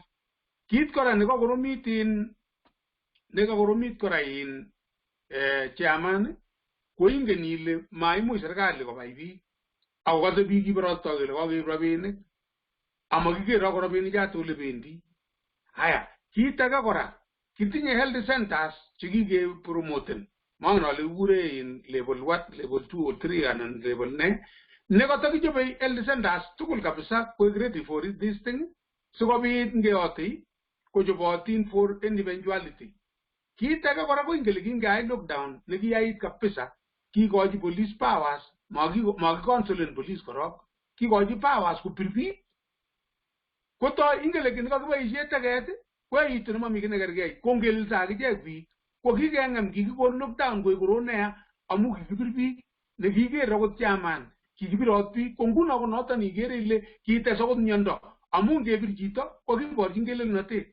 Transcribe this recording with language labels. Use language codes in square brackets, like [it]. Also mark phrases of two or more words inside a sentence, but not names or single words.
[kln] Kit kora nekakoromit kora chairman ko ingen ile maimuch serikali kobai biik. Akokase biik kiborostoi kele kakeib rabinik. amakikero ko rabinik choto ole bendi. Haya, kit age kora, kitinye [en] health centers [kln] chekike promoten. Mangen ale kikure in [en] level what, level 2 or 3 [kln] anan level ne. Ne kotokichobe [en] health centers [kln] tugul kabisa koek [en] ready for this thing. [kln] Sikobit ngeyoti kochobotin [en] for individuality. [kln] Kit age kora ko ingele kingeyai lockdown nekiyait kabisa, kikochi [en] police powers, [kln] maki police korok, kikochi powers kopir biik. Koto ingele kin kakiboisie teket, koitu nemami kit nekergei, ko ngelsa akichek biik, ko kikeng'em kikikon lockdown koek koronea amu kikipir biik, nekiker akot chairman, kikipirot biik, ko nguno ko noton ikere ile kites akot miondo, amu ngepir chito ko kiborchin kelelnotet.